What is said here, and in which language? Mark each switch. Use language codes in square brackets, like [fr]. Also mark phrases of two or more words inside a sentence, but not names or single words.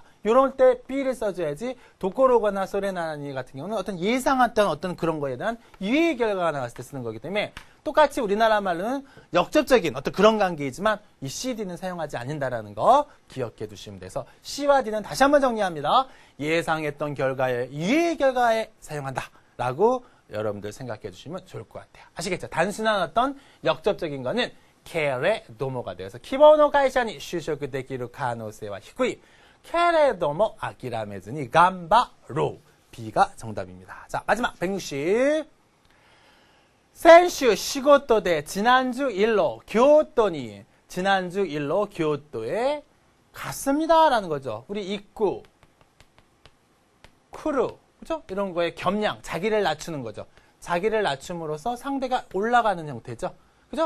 [ko] 이럴 때 B를 써줘야지 도코로거나 소레나니 같은 경우는 어떤 예상했던 어떤 그런 거에 대한 이의 결과가 나왔을 때 쓰는 거기 때문에 똑같이 우리나라 말로는 역접적인 어떤 그런 관계이지만 이 C, D는 사용하지 않는다라는 거 기억해 두시면 돼서 C와 D는 다시 한번 정리합니다. 예상했던 결과에 이의 결과에 사용한다 라고 여러분들 생각해 주시면 좋을 것 같아요. 아시겠죠? 단순한 어떤 역접적인 거는 ケレどもが 돼서 기본의 회사에 취직이 되기를 가능성이 低い. [ja] 케레도모諦めずに頑張ろう. [ko] B가 정답입니다. 자, 마지막 160. [ja] 先週仕事で [ko] 지난주 일로 교토에 갔습니다라는 거죠. 우리 입구, 크루, 그죠? 이런 거에 겸양, 자기를 낮추는 거죠. 자기를 낮춤으로써 상대가 올라가는 형태죠. 그죠?